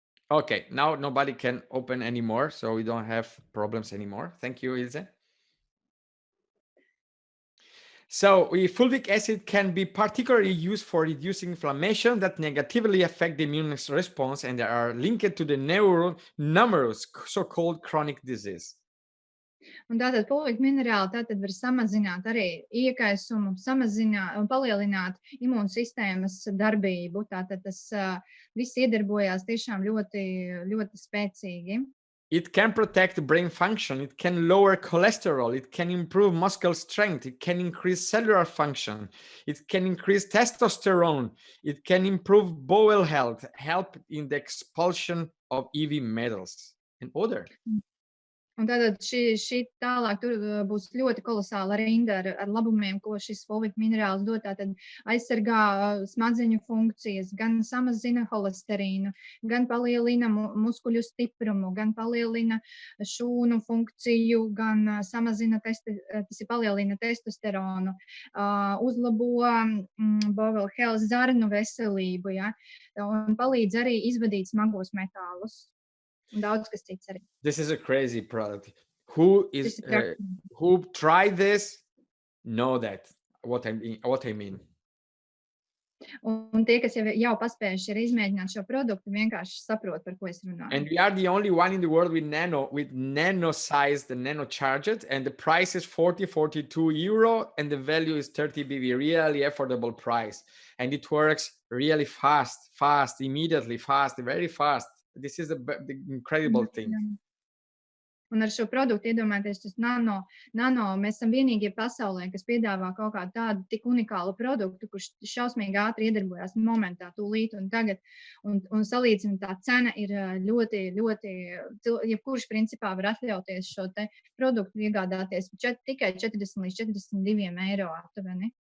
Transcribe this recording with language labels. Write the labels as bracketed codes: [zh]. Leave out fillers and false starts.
[en] Okay, now nobody can open anymore, so we don't have problems anymore. Thank you, Ilse. So fulvic acid can be particularly used for reducing inflammation that negatively affect the immune response, and they are linked to the numerous so-called chronic disease. [lv] Un tātad folīta minerāli tātad var samazināt arī iekaisumu, samazināt un palielināt imūnsistēmas darbību. Tātad tas viss iedarbojās tiešām ļoti, ļoti spēcīgi. [en] It can protect brain function, it can lower cholesterol, it can improve muscle strength, it can increase cellular function, it can increase testosterone, it can improve bowel health, help in the expulsion of heavy metals and other. [lv] Un tātad šī tālāk tur būs ļoti kolosāla rinda ar labumiem, ko šis folīta minerāls dod. Tātad aizsargā smadzeņu funkcijas, gan samazina holesterīnu, gan palielina muskuļu stiprumu, gan palielina šūnu funkciju, gan samazina palielina testosteronu, uzlabo bowel health, zarnu veselību, ja, un palīdz arī izvadīt smagos metālus. Daudz kas cits arī. [en] This is a crazy product. Who tried this know that what I mean. [lv] Un tie, kas jau paspējuši ir izmēģināt šo produktu, vienkārši saprot, par ko es runāju. [en] And we are the only one in the world with nano-sized and nano-charged, and the price is 42 euro, and the value is 30 BV, really affordable price. And it works really fast, immediately, very fast. This is the incredible thing. [lv] Un ar šo produktu iedomājieties, tas nano, mēs esam vienīgie pasaulē, kas piedāvā kaut kādu tādu tik unikālu produktu, kurš šausmīgi ātri iedarbojās momentā, tūlīt un tagad. Un salīdzina tā cena ir ļoti, ļoti, jebkurš principā var atļauties šo te produktu iegādāties tikai 40 līdz 42 eiro aptuveni.